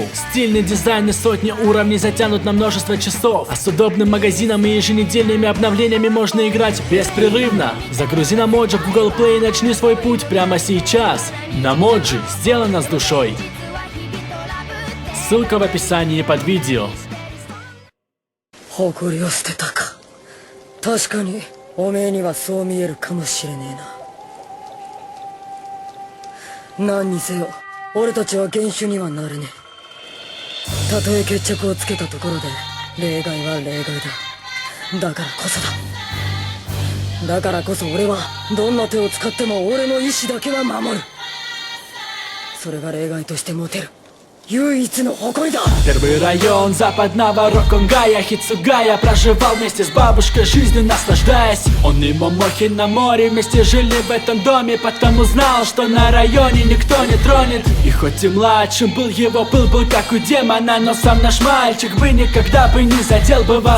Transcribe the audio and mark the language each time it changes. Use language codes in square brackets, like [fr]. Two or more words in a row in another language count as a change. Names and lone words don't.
[ru] Стильный дизайн и сотни уровней затянут на множество часов. А с удобным магазином и еженедельными обновлениями можно играть беспрерывно. Загрузи Намоджи в Google Play и начни свой путь прямо сейчас. Намоджи сделано с душой. Ссылка в описании под видео. [ja] 誇りを捨てたか。確かにおめえにはそう見えるかもしれねえな。何にせよ俺たちは元首にはなれねえ。たとえ決着をつけたところで例外は例外だ。だからこそだ。だからこそ俺はどんな手を使っても俺の意志だけは守る。それが例外として持てる唯一の誇りだ。 [ru] Первый район западного Роконгая Хицугая проживал вместе с бабушкой, жизнью наслаждаясь. Он и Момохи на море вместе жили в этом доме, потому знал, что на районе никто не тронет. И хоть и младшим был его пыл был как у демона, но сам наш мальчик бы никогда бы не задел бы вас.